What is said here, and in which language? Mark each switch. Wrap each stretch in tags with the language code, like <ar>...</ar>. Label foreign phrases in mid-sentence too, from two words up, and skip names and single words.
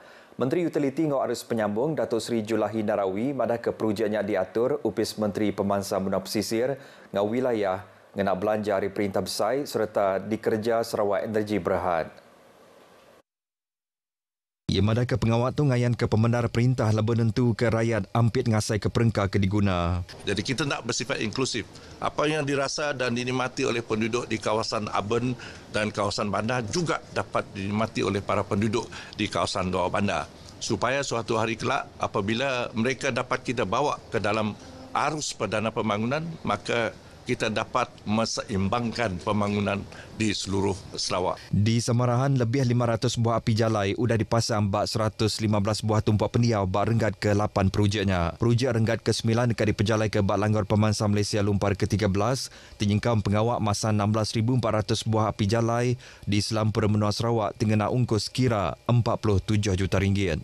<iba>Menteri Utiliti ngau arus penyambung Datuk Seri Julahi Narawi madah ke projeknya diatur upis Menteri Pemansa Menua Pesisir ngau wilayah ngena belanja hari perintah besar serta dikerja Sarawak Energi Berhad. Ia madah ke pengawat tu ngayan ke pemendar perintah lebih nentu ke rakyat ampit ngasai ke perengka ke diguna.</iba> <ms>Jadi kita nak bersifat inklusif. Apa yang dirasa dan dinikmati oleh penduduk di kawasan urban dan kawasan bandar juga dapat dinikmati oleh para penduduk di kawasan luar bandar. Supaya suatu hari kelak apabila mereka dapat kita bawa ke dalam arus perdana pembangunan, maka kita dapat meseimbangkan pembangunan di seluruh Sarawak.</ms> <iba>Di Samarahan, lebih 500 buah api jalai sudah dipasang bak 115 buah tumpuak pendiau bak renggat ke-8 projeknya. Projek renggat ke-9 dekat diperjalai ke bak Langgar Pemansa Malaysia Lumpar ke-13, tinyengkam pengawak masa 16,400 buah api jalai di Selampura Menua Sarawak tengena ungkus kira 47 juta ringgit.</iba>